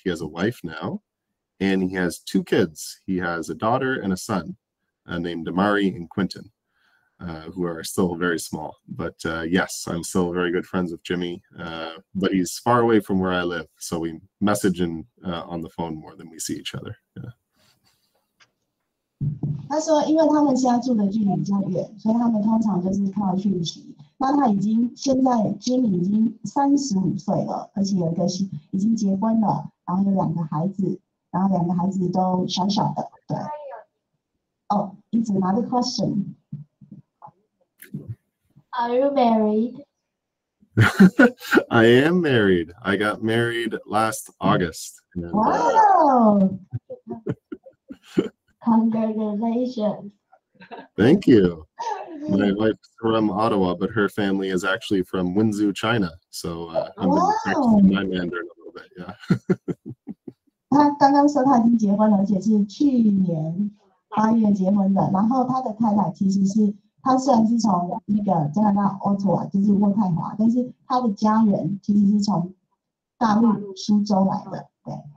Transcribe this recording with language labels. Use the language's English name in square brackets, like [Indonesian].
[English] He has a wife now. And he has 2 kids. He has a daughter and a son named Damari and Quentin, who are still very small. But yes, I'm still very good friends with Jimmy. But he's far away from where I live. So we message on the phone more than we see each other. Yeah. [Chinese] 他说，因为他们现在住的距离比较远，所以他们通常就是靠讯息。那他现在 Jimmy 已经35岁了，而且有一个已经结婚了，然后有2个孩子，然后2个孩子都小小的。对。 [English] Oh, it's another question. Are you married? I am married. I got married last August. And, Wow. Congratulations. Thank you. My wife's from Ottawa, but her family is actually from Windsor, China. So I'm practicing my Mandarin a little bit. Yeah. [Chinese] 他刚刚说他已经结婚了，而且是去年8月结婚的。然后他的太太其实是他虽然是从那个加拿大奥托瓦，就是渥太华，但是他的家人其实是从大陆苏州来的。对